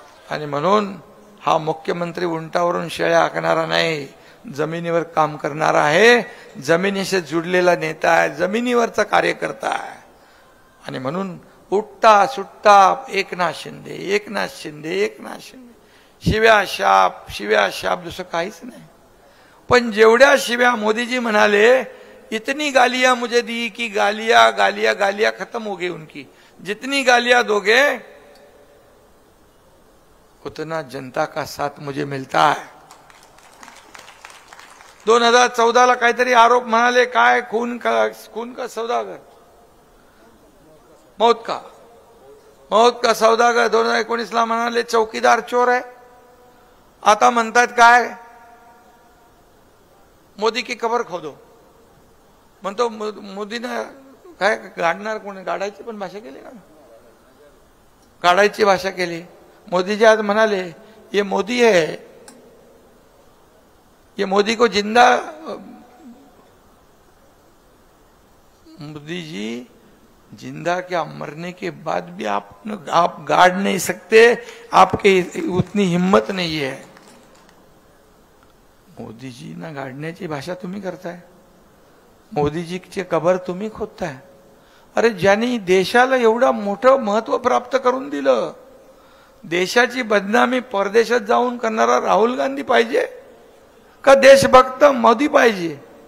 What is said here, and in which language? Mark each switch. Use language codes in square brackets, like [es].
[mr] आणि म्हणून हा मुख्यमंत्री उंटावरून शेळ्या हाकणारा नाही, जमिनीवर काम करणारा आहे, जमिनीशी जुडलेला नेता आहे, जमिनीवरचा कार्यकर्ता आहे. आणि म्हणून उठता सुटता एकनाथ शिंदे, एकनाथ शिंदे, एकनाथ शिंदे. शिव्या शाप दुसरं काहीच नाही. पण जेवढ्या शिव्या मोदीजी म्हणाले, [hi] इतनी गालियां मुझे दी कि गालियां गालियां गालियां खत्म हो गई उनकी. जितनी गालियां दोगे उतना जनता का साथ मुझे मिलता है. [mr] 2014 काहीतरी आरोप म्हणाले, काय [hi] खून का सौदागर, मौत का सौदागर. [mr] 2019 म्हणाले चौकीदार चोर आहे. आता म्हणतात काय, [hi] मोदी की कबर खोदो. [mr] म्हणतो मोदीनं काय गाडणार कोणी, गाडायची पण भाषा केली ना, गाडायची भाषा केली. मोदीजी आज म्हणाले [hi] ये मोदी है, ये मोदी को जिंदा, मोदी जी जिंदा क्या मरने के बाद भी आप गाड़ नहीं सकते, आपके उतनी हिम्मत नहीं है. [mr] मोदीजींना गाडण्याची भाषा तुम्ही करताय, मोदीजीचे कबर तुम्ही खोदताय. अरे ज्यांनी देशाला एवढं मोठं महत्व प्राप्त करून दिलं, देशाची बदनामी परदेशात जाऊन करणारा राहुल गांधी पाहिजे का देशभक्त मोदी पाहिजे?